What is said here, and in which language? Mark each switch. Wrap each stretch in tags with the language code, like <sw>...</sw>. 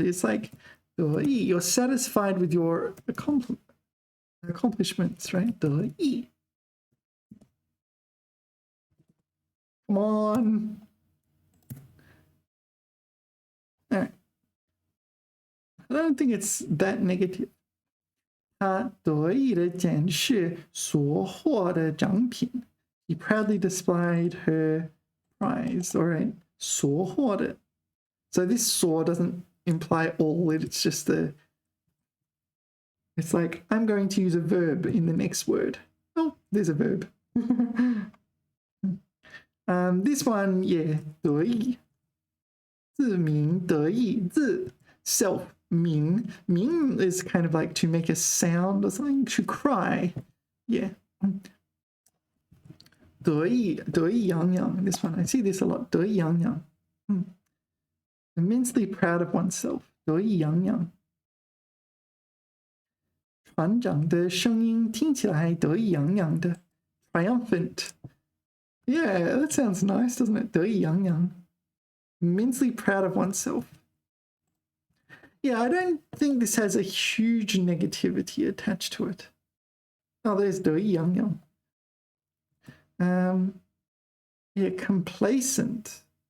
<en>It's like 得意.You're satisfied with your accomplishments, right?</en> <zh>得意.</zh> <en>Come on. All right. I don't think it's that negative.</en> <zh>他得意地展示所获的奖品.</zh> <en>She proudly displayed her prize. All right. 所获的. So this 所 doesn't imply all. It's just it's like I'm going to use a verb in the next word. Oh, there's a verb. This one, yeah, 得意，自鸣得意，自 self 鸣，鸣 is kind of like to make a sound or something, to cry, yeah. 得意洋洋, this one, I see this a lot, 得意洋洋, immensely proud of oneself, 得意洋洋。</en> <zh>船长的声音听起来得意洋洋的 triumphant.</zh> <en>Yeah, that sounds nice, doesn't it?</en> <zh>得意洋洋.</zh> <en>Immensely proud of oneself. Yeah, I don't think this has a huge negativity attached to it. Oh, there's 得意洋洋. Yeah, complacent.</en>